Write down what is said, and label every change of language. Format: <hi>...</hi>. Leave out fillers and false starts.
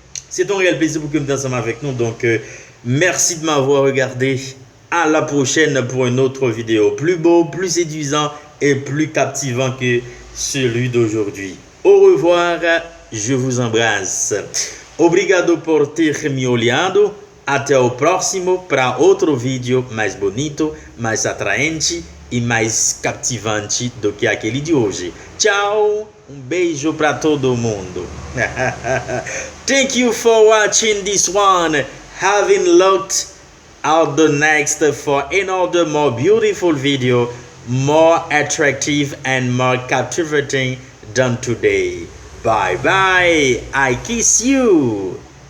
<fr>C'est un réel plaisir pour que nous ensemble avec nous. Donc merci de m'avoir regardé. À la prochaine pour une autre vidéo plus beau, plus séduisant et plus captivant que celui d'aujourd'hui. Au revoir, je vous embrasse.</fr> <pt>Obrigado por ter me olhado. Até o próximo para outro vídeo mais bonito, mais atraente e mais captivante do que aquele de hoje. Tchau, beijo para todo mundo.</pt> <en>Thank you for watching this one. Having looked out the next for another more beautiful video, more attractive and more captivating than today. Bye bye. I kiss you.</en>